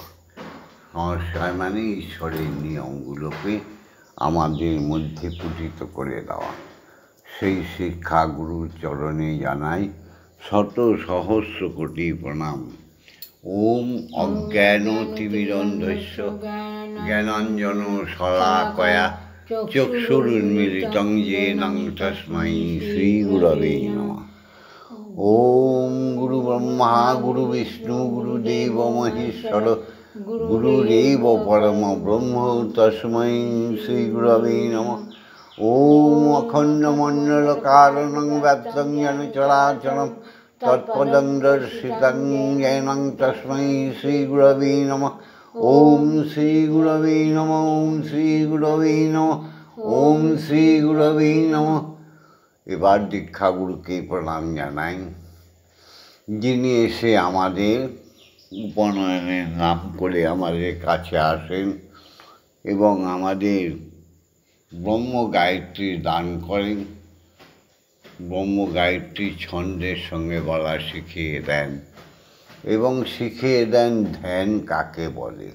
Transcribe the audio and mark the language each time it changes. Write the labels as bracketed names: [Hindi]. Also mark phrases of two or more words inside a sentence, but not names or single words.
[Bangla] সংস্কার মানে ঈশ্বরের নিয়মগুলোকে আমাদের মধ্যে পুটিত করে দেওয়া। সেই শিক্ষাগুরুর চরণে জানাই শত সহস্র কোটি প্রণাম। [Sanskrit] ওম অজ্ঞানতিমিরন্ধস্য জ্ঞানাঞ্জন শলাকয়া চক্ষুরুন্মিলিতং येन তস্मै শ্রীগুরবে নমঃ। ওম গুরু ব্রহ্মা গুরু বিষ্ণু গুরুদেব মহেশ্বর গুরুরেব পরম ব্রহ্ম তস্मै শ্রীগুরবে নমঃ। ওম অখণ্ডমণ্ডলকারণং ব্যাপ্তং येन চরাচরম তৎপদং দর্শিতং येन তস্मै শ্রীগুরবে নমঃ। ওম শ্রীগুরবে নমঃ। ওম শ্রীগুরবে নমঃ। ওম শ্রীগুরবে নমঃ। [Bangla] এবার দীক্ষাগুরুকে প্রণাম জানাই, যিনি এসে আমাদের উপনয়নের নাম করে আমাদের কাছে আসেন এবং আমাদের ব্রহ্ম গায়ত্রী দান করেন, ব্রহ্ম গায়ত্রী ছন্দের সঙ্গে বলা শিখিয়ে দেন এবং শিখিয়ে দেন ধ্যান কাকে বলে।